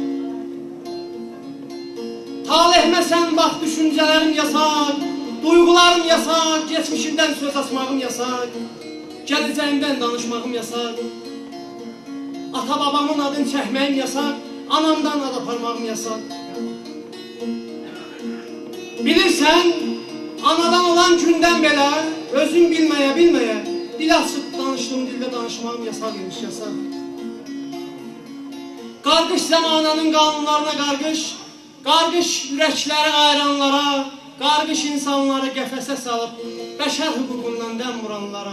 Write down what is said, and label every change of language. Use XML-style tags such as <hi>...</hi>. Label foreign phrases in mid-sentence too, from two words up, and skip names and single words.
<tr>Talihime sen bak, düşüncelerim yasak. Duygularım yasak, geçmişimden söz açmağım yasak.</tr> <az>Geleceğimden danışmağım yasak. Ata babamın adını çəkməyim yasak. Anamdan ad aparmağım yasak. Bilirsən, anadan olan gündən belə özün bilməyə dil açıb danışdığım dildə danışmağım yasak imiş, yasak. Qarqış zamananın qanunlarına qarqış ürəkləri ayıranlara, qarqış insanları qəfəsə salıb bəşər hüququndan dəm vuranlara.</az>